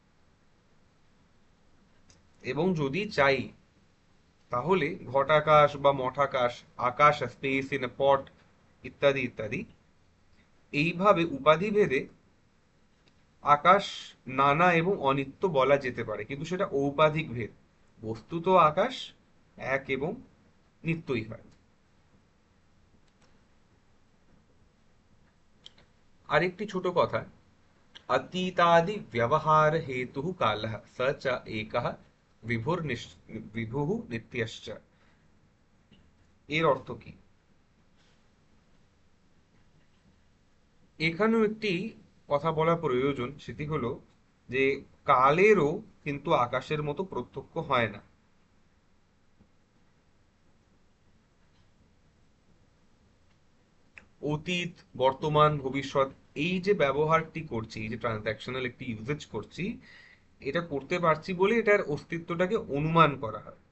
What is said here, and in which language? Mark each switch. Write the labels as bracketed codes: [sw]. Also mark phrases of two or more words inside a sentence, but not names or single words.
[bn] এবং যদি চাই, তাহলে ঘটাকাশ বা মঠাকাশ, আকাশ [en] space in a pot, [bn] ইত্যাদি ইত্যাদি, এইভাবে উপাধি ভেদে আকাশ নানা এবং অনিত্য বলা যেতে পারে, কিন্তু সেটা ঔপাধিক ভেদ। বস্তুত আকাশ এক এবং নিত্যই হয়। আরেকটি ছোট কথা, [sa] अतीतादि व्यवहार हेतु कालः स च एकः विभुः नित्यश्च। [bn] এর অর্থ কি? এখানেও একটি কথা বলা প্রয়োজন, সেটি হলো যে কালেরও কিন্তু আকাশের মতো প্রত্যক্ষ হয় না। অতীত, বর্তমান, ভবিষ্যৎ, এই যে ব্যবহারটি করছি, এই যে ট্রানজ্যাকশনাল একটি ইউজেজ করছি, এটা করতে পারছি বলে এটার অস্তিত্বটাকে অনুমান করা হয়।